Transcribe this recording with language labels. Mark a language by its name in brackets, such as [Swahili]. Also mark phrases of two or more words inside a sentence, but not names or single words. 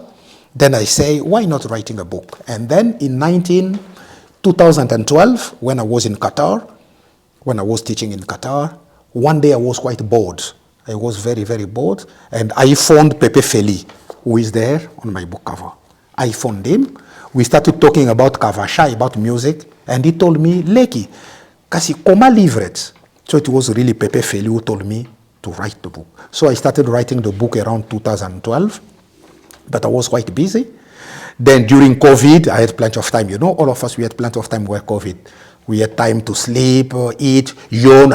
[English] Then I say, why not writing a book? And then in 2012, when I was in Qatar, when I was teaching in Qatar, one day I was quite bored. I was very, very bored, and I found Pepe Feli, who is there on my book cover. I found him. We started talking about Kavasha, about music, and he told me, [Lingala] Leki, kasi koma livret. [English] So it was really Pepe Feli who told me to write the book. So I started writing the book around 2012, but I was quite busy. Then during COVID, I had plenty of time. You know, all of us, we had plenty of time where COVID. We had time to sleep, eat, yawn.